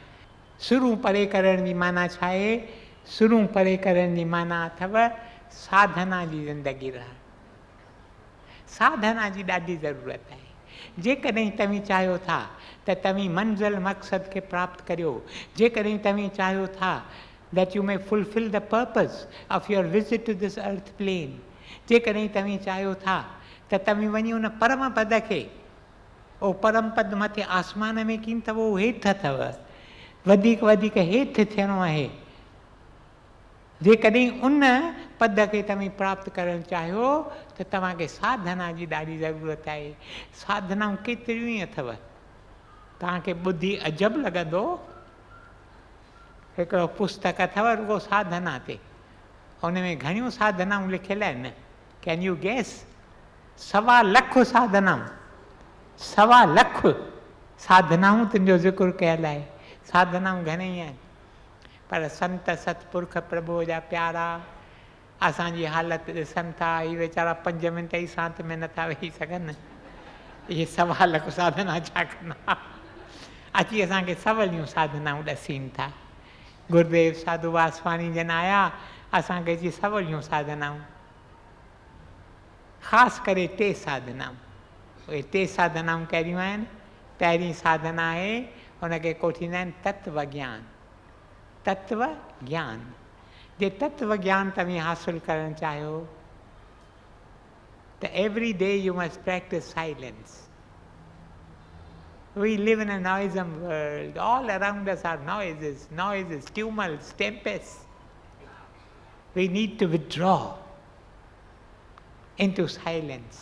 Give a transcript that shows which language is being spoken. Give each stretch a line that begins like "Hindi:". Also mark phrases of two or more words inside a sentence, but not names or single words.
Sindhi: सिरूं परे करण जी माना छा आहे? सिरूं परे करण जी माना अथव साधना जी ज़िंदगी रहणु। साधना जी ॾाढी ज़रूरत आहे। जेकॾहिं तव्हीं चाहियो था त तव्हीं मंज़िल मक़सद खे प्राप्त करियो, जेकॾहिं तव्हीं चाहियो था
English: that you may fulfill the purpose of your visit to this earth plane,
Sindhi: जेकॾहिं तव्हीं चाहियो था त तव्हीं वञी उन परम पद खे, उहो परम पद मथे आसमान में कीन अथव, उहो हेठि अथव, वधीक वधीक हेठि थियणो आहे। जेकॾहिं उन पद खे तव्हीं प्राप्त करणु चाहियो त तव्हांखे साधना जी ॾाढी ज़रूरत आहे। साधनाऊं केतिरियूं ई अथव, तव्हांखे ॿुधी अजब लॻंदो। हिकिड़ो पुस्तक अथव रुॻो साधना ते, उन में घणियूं साधनाऊं लिखियल आहिनि।
English: Can you guess?
Sindhi: सवा लख साधनाऊं, सवा लख साधनाऊं तुंहिंजो ज़िक्र कयल आहे। साधनाऊं घणेई आहिनि, पर संत सतपुरख प्रभु जा प्यारा असांजी हालत ॾिसनि था। ही वीचारा 5 मिंट ई सांत में नथा वेही सघनि, इहे सवा लख साधना छा कंदा। अची असांखे सवलियूं साधनाऊं ॾसीनि था। गुरुदेव साधू वासवाणी जन आया, असांखे अची सवलियूं साधनाऊं, ख़ासि करे 3 साधनाऊं। उहे 3 साधनाऊं कहिड़ियूं आहिनि? पहिरीं साधना आहे, हुनखे कोठींदा आहिनि तत्व ज्ञान। तत्व ज्ञान, जे तत्व ज्ञान तव्हां हासिल करणु चाहियो त
English: every day you must practice silence. We live in a noisome world. All around us are noises, tumults, tempests. We need to withdraw into silence.